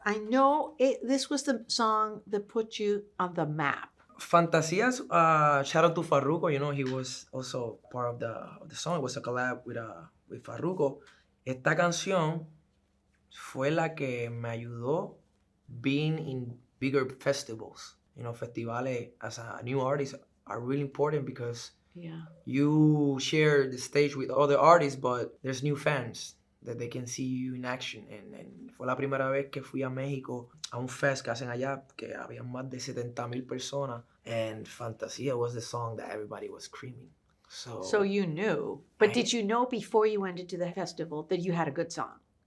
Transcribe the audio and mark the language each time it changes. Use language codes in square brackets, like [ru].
[en] I know this was the song that put you on the map. Fantasías, shout out to Farruko. You know, he was also part of the song. It was a collab with Farruko. [es] Esta canción fue la que me ayudó [en] being in bigger festivals. You know, festivales as a new artist are really important because you share the stage with other artists, but there's new fans that they can see you in action. [es] And fue la primera vez que fui a México a un fest que hacen allá, que había más de 70,000 personas. [en] And Fantasía was the song that everybody was screaming. So you knew. But did you know before you went into the festival that you had a good song?